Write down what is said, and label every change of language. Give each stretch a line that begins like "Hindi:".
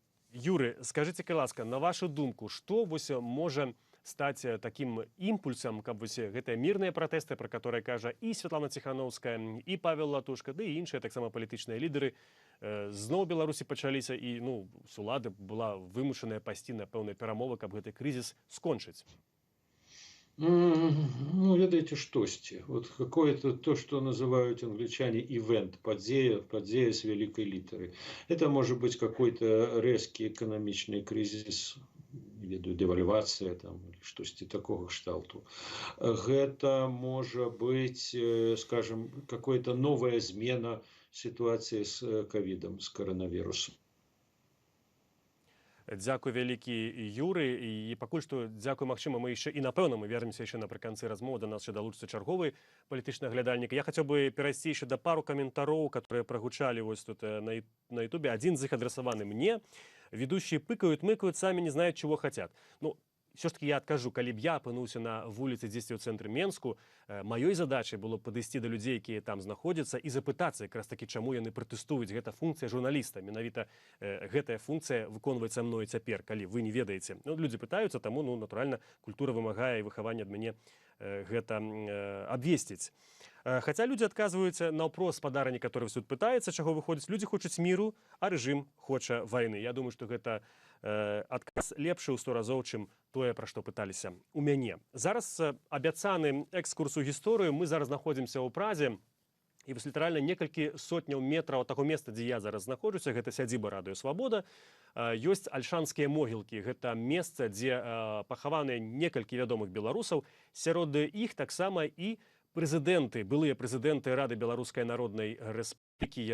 Belarusian: Юры, скажите, ласка, на вашу думку, што вось можа стаць таким імпульсам, каб вось гэтыя мірныя пратэсты, пра которые кажа і Святлана Ціханаўская, і Павел Латушка, ды і іншыя таксама палітычныя лідары, зноў Беларусі пачаліся, і з улады была вымушаная пайсці на пэўныя перамовы, каб гэты крызіс скончыць. Ну, ведаеце, штосьці.
Russian: Вот какое-то то, что называют англичане ивент, подзея с великой литеры. Это может быть какой-то резкий экономичный кризис, не ведаю, девальвация там, или
Belarusian: штосьці такого кшталту.
Russian: Это может быть, скажем, какая-то новая змена ситуации с ковидом, с коронавирусом.
Belarusian: Дзякуй вялікі, Юры, і пакуль што дзякуй, магчыма, мы яшчэ і напэўна мы вернемся яшчэ напрыканцы размовы, да нас яшчэ далучыцца чарговы палітычны аглядальнік. Я хацеў бы перайсці яшчэ да пару каментароў, которые прагучалі вось тут на Ютубе. Адзін з іх адресаваны мне.
Russian: Ведущие пыкают-мыкают, сами не знают, чего хотят. Ну, все ж таки я откажу,
Belarusian: калі б я апынуўся на вуліцы дзесьці ў цэнтры Менску, маёй задачай было падысці да людзей, якія там знаходзяцца, і запытацца якраз такі, чаму яны пратэстуюць. Гэта функцыя журналіста. Менавіта гэтая функцыя выконваецца мною цяпер, калі вы не ведаеце. Людзі пытаюцца, таму, натуральна, культура вымагае і выхаванне ад мяне гэта абвесціць. Хаця людзі адказваюць наўпрост спадарні, который тут пытаецца, чаго выходзіць. Людзі хочуць міру, а рэжым хоча вайны. Я думаю, што гэта адказ лепшы ў 100 разоў, чым тое, пра што пыталіся у мяне. Зараз абяцаны экскурс у гісторыю. Мы зараз знаходзімся ў Празе. І вось літаральна некалькі сотняў метраў ад таго месца, дзе я зараз знаходжуся, гэта сядзіба Радыё Свабода, ёсць альшанскія могілкі. Гэта месца, дзе пахаваныя некалькі вядомых беларусаў. Сярод іх таксама і прэзідэнты, былыя прэзідэнты Рады Беларускай Народнай Рэспублікі.